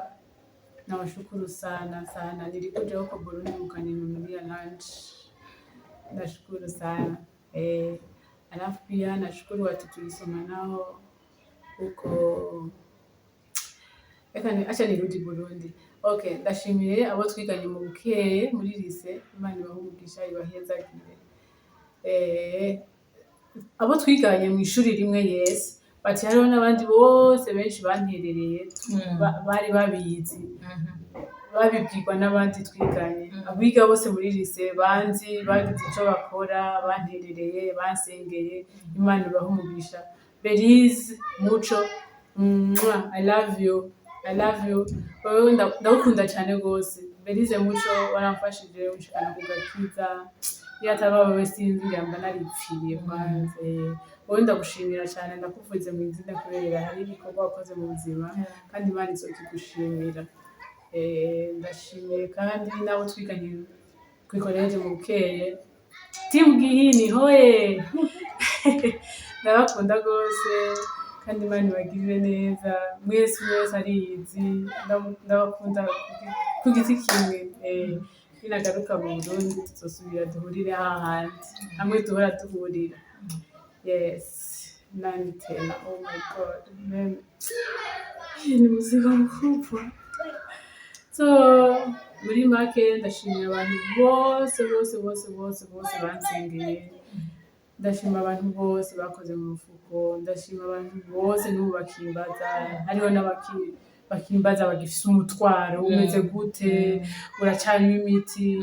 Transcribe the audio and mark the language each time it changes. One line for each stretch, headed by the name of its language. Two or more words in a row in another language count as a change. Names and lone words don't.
Swahili: Nawashukuru sana sana. Nilikuja huko Burundi mkaninunulia lunch. Nashukuru sana. Alafu pia nashukuru watu tulisoma nao huko. Acha nirudi Burundi.
Rundi: Okay, ndashimiye abo twiganye mu Bukeye muri lycée, Imana ibahumugisha ibahezagire. Abo twiganye mu ishuri rimwe yes, bati hariho n'abandi bose benshi banterereye bari babizi. Babibwirwa n'abandi twiganye. Abiga bose muri lycée banzi bagize ico bakora, banterereye, bansengeye, Imana ibahumugisha. Belize, Muco,
English: I love you. I love you.
Rundi: Wewe ndagukunda cyane gose. Belize Muco waramfashije unshikana ku gakiza. Iyo ataba wewe sinzi ngamba naripfiriye kwanze. Wewe ndagushimira cyane ndakuvuze mu izina kubera hari ibikorwa wakoze mu buzima kandi Imana izokigushimira. Ndashimiye kandi nabo twiganye ku college mu Bukeye. Team Gihini hoye. Ndabakunda gose. Kandi Imana ibagirire neza mwese arizi ndabakunda ku giti kimwe ninagaruka mu Burundi tuzosubira duhurire hahandi hamwe duhora duhurira yes
Swahili: nani tena
English: oh my god man
Swahili: ni muzika mkubwa
Rundi: so muri make ndashimira abantu bose bansengeye. Ndashima abantu bose bakoze mu mufuko, ndashima abantu bose n'ubu bakimbaza, hariho bakimbaza bagifise umutwaro umeze gute, uracanywa imiti.